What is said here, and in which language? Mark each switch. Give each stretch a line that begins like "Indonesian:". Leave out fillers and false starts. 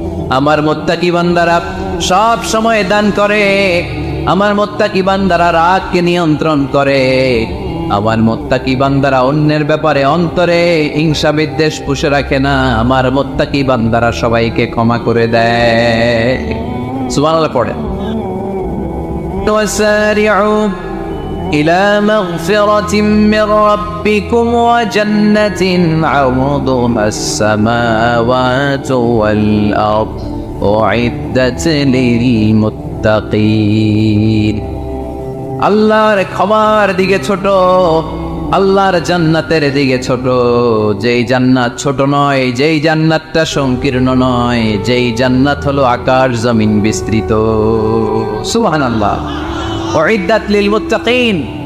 Bangla: আমার মুত্তাকি বান্দারা সব সময় দান করে, আমার মুত্তাকি বান্দারা রাগকে নিয়ন্ত্রণ করে, আমার মুত্তাকি বান্দারা অন্যের ব্যাপারে অন্তরে হিংসা বিদ্বেষ পুষে রাখে না, আমার মুত্তাকি বান্দারা সবাইকে ক্ষমা করে দেয়। সুবহানাল্লাহ পড়ে।
Arabic: ওয়াসারিউ إلى مغفرة من ربكم وجنة عرضها السماوات والأرض أعدت للمتقين।
Bangla: আল্লাহর ক্ষমার দিকে ছোট, আল্লাহর জান্নাতের দিকে ছোট। যেই জান্নাত ছোট নয়, যেই জান্নাতটা সংকীর্ণ নয়, যেই জান্নাত হলো আকাশ জমিন বিস্তৃত। সুবহানাল্লাহ। উইদ্দাত লিল মুত্তাকিন,